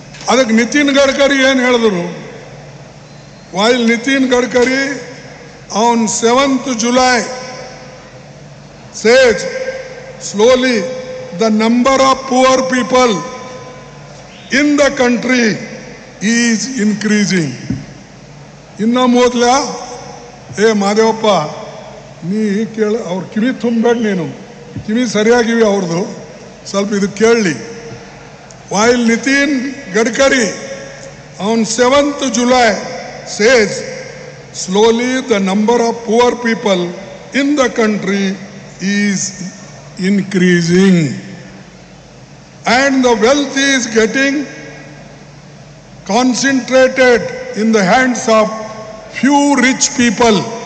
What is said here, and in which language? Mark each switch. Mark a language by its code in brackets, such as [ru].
[kn] ಅದಕ್ಕೆ ನಿತಿನ್ ಗಡ್ಕರಿ ಏನು ಹೇಳಿದ್ರು, [en] while Nitin Gadkari on 7th July says slowly the number of poor people in the country is increasing. [kn] ಇನ್ನ ಮೊದಲ ಮಾದೇವಪ್ಪ ನೀ ಕೇಳ, ಅವ್ರ ಕಿವಿ ತುಂಬಬೇಡ, ನೀನು ಕಿವಿ ಸರಿಯಾಗಿವಿ ಅವ್ರದ್ದು, ಸ್ವಲ್ಪ ಇದು ಕೇಳಲಿ. [en] while Nitin Gadkari on 7th July says slowly the number of poor people in the country is increasing and the wealth is getting concentrated in the hands of few rich people.